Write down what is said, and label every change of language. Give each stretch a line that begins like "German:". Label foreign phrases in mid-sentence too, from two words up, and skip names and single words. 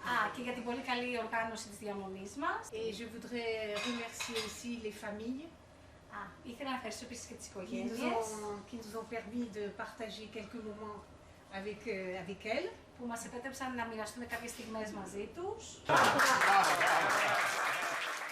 French: Et je voudrais remercier aussi les familles qui nous ont permis de partager quelques moments avec elles.
Greek: Που μας επέτρεψαν να μοιραστούμε κάποιες στιγμές μαζί τους.